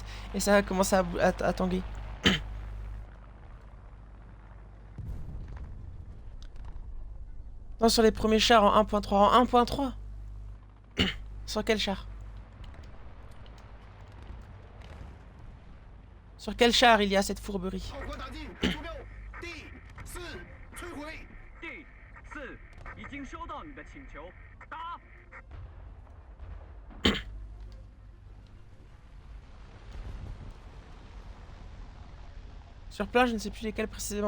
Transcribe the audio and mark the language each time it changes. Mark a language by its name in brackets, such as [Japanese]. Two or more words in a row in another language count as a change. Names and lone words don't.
[French] Et ça a commencé à tanguer. Non, sur les premiers chars en 1.3. En 1.3 Sur quel char? Sur quel char il y a cette fourberie? [Chinese] 第4已经收到你的请求，答。 [French] Sur plein, je ne sais plus lesquels précisément.